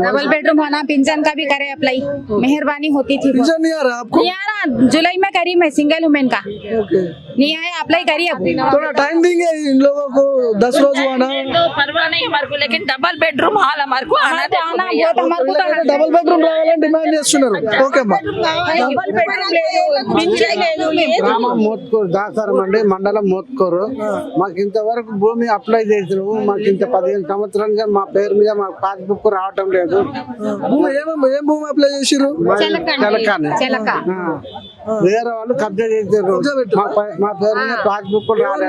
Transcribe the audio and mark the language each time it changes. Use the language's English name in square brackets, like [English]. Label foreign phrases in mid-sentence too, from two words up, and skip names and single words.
[English] double bedroom [Hindi] होना, पेंशन का भी करे अप्लाई, मेहरबानी होती थी। पेंशन नहीं आ रहा आपको? नहीं आ रहा, जुलाई में करी मैं [English] single women [Hindi] का, ओके. नहीं आया, अप्लाई करी अब। थोड़ा टाइम देंगे इन लोगों को, 10 रोज आना. तो परवाह नहीं हमारे को, लेकिन [English] double bedroom hall [Hindi] हमारे को आना तो आना बहुत हमारे को तो [English] double bedroom [Telugu] రావాలని డిమాండ్ చేస్తున్నారు. ఓకే అమ్మా. [English] double bedroom [Hindi] ले लो, पिंजरा ले लो, [Telugu] గ్రామం మోత్కూరు దాసరం అండి, మండలం మోత్కూరు. మాకు ఇంతవరకు భూమి అప్లై చేసినాము. మాకు ఇంత 15 సంవత్సరాలుగా మా పేరు మీద మా పాస్బుక్ రావటం లేదు. భూమి ఏం భూమి అప్లై చేసిర్రు? తెలకాని చిలక వేరే వాళ్ళు కబ్జా చేశారు. మా పేరు మీద పాస్బుక్ రాలేదు.